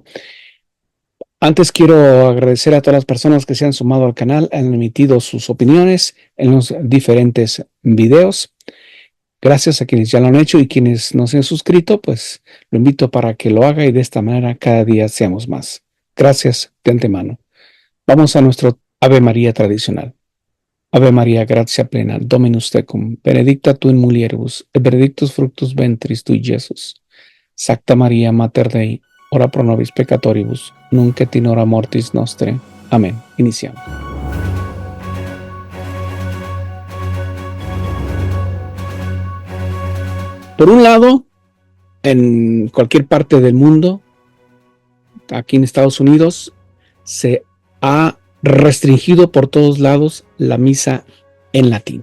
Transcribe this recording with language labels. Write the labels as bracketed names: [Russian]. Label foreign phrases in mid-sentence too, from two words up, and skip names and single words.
[Spanish] Antes quiero agradecer a todas las personas que se han sumado al canal, han emitido sus opiniones en los diferentes videos. Gracias a quienes ya lo han hecho y quienes no se han suscrito, pues lo invito para que lo haga y de esta manera cada día seamos más. Gracias de antemano. Vamos a nuestro Ave María tradicional. [Latin] Ave María, gratia plena, Dominus tecum, benedicta tu in mulieribus, et benedictus fructus ventris tui, Iesus. Sancta Maria, Mater Dei, ora pro nobis peccatoribus, nunc et in hora mortis nostre. [Spanish] Amén. Iniciamos. Por un lado, en cualquier parte del mundo, aquí en Estados Unidos, se ha restringido por todos lados la misa en latín.